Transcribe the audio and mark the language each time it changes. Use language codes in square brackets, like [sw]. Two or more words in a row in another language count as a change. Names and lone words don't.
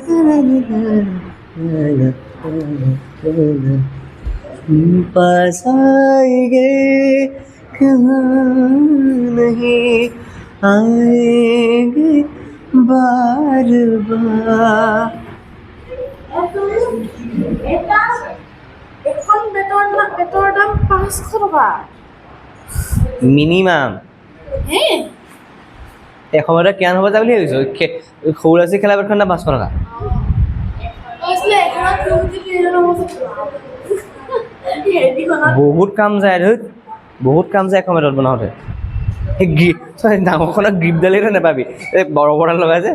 [hi] la la पास आएंगे कहाँ नहीं आएंगे बार बार [as] এখন বেটৰ দাম 500 টকা মিনিমাম হে এসময়তে কিমান হ'ব যা বুলি ভাবিছোঁ সৰু ল'ৰা ছোৱালী খেলা বেটখন দাম 500 টকা বহুত কাম যায় ধুত বহুত কাম যায় এখন বেটত বনাওঁতে ডাঙৰখনত গ্ৰিপডালেই নাপাবি এই বৰ বৰডাল লগাই যে